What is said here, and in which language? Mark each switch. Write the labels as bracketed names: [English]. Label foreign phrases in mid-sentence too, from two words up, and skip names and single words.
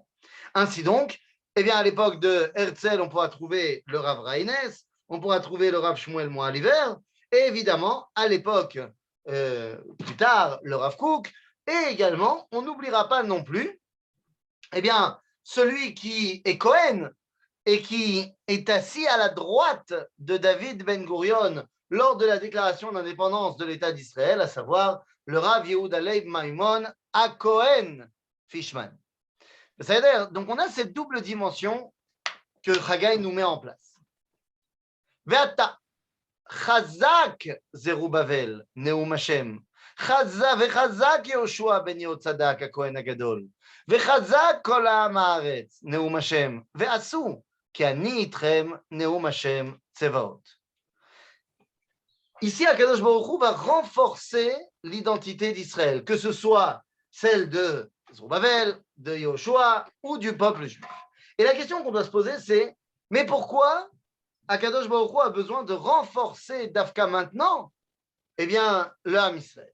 [French] Ainsi donc, eh bien, à l'époque de Herzl, on pourra trouver le Rav Reines, on pourra trouver le Rav Shmuel Moaliver, et évidemment, à l'époque, plus tard, le Rav Kook, et également, on n'oubliera pas non plus, eh bien, celui qui est Cohen et qui est assis à la droite de David Ben Gurion lors de la déclaration d'indépendance de l'État d'Israël, à savoir le Rav Yehuda Leib Maimon à Cohen Fishman. Donc, on a cette double dimension que Chagai nous met en place. [Hebrew] ועתה חזק זרובבל נאם השם, וחזק יהושע בן יהוצדק הכהן הגדול, וחזק כל העם הארץ, נאום השם, ועשו כי אני איתכם, נאום השם צבאות. [French] Ici, [Hebrew] הקדוש ברוך הוא [French] va renforcer l'identité d'Israël, que ce soit celle de Zerubbabel, de Yehoshua ou du peuple juif. Et la question qu'on doit se poser, c'est, mais pourquoi [Hebrew] הקדוש ברוך הוא [French] a besoin de renforcer Dafka maintenant, eh bien, le [Hebrew] עם ישראל?